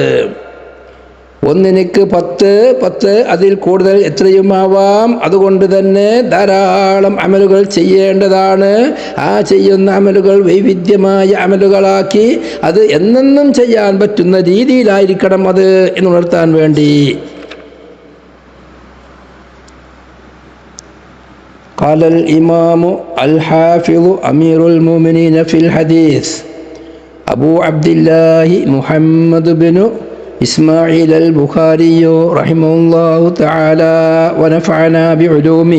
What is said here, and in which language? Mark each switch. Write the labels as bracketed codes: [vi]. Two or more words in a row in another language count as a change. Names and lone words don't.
[ml] ഒന്നിനിക്ക് 10 അതിൽ കൂടുതൽ എത്രയുമാവാം. അതുകൊണ്ട് തന്നെ ധാരാളം അമലുകൾ ചെയ്യേണ്ടതാണ്. ആ ചെയ്യുന്ന അമലുകൾ വൈവിധ്യമായ അമലുകളാക്കി അത് എന്നെന്നും ചെയ്യാൻ പറ്റുന്ന രീതിയിലായിരിക്കണം അത് എന്നുണർത്താൻ വേണ്ടി. [ar] قال الإمام الحافظ أمير المؤمنين في الحديث أبو عبد الله محمد بن إسماعيل البخاري رحمه الله تعالى ونفعنا بعلومه.